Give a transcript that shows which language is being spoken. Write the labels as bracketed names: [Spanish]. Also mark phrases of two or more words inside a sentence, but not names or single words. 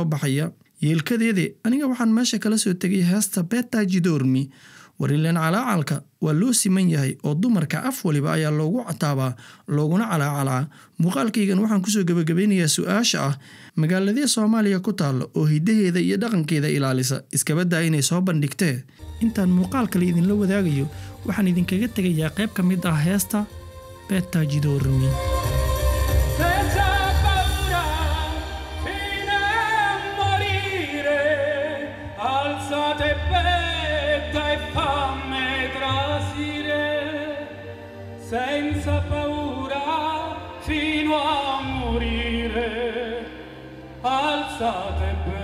[Somali] baxaya yeelkadeeda aniga waxaan meesha kala soo tagay heesta Beta Jidormi warileen calaacalka waa loo siman yahay oo dumarka af waliba ayaa loogu cataabaa looguna calaacalaa muuqaalkaygan waxaan kusoo gabagabeynayaa su'aasha ah magaaladee Soomaaliya ku taalo oo hidaheeda iyo dhaqankeeda ilaalisa iskabadaa inay soo bandhigtee intaan muuqaalka la idinla wadaagayo waxaan idinkaga tegayaa qayb ka mid ah heesta Beta Jidormi [Italian] senza paura fino a morire alzate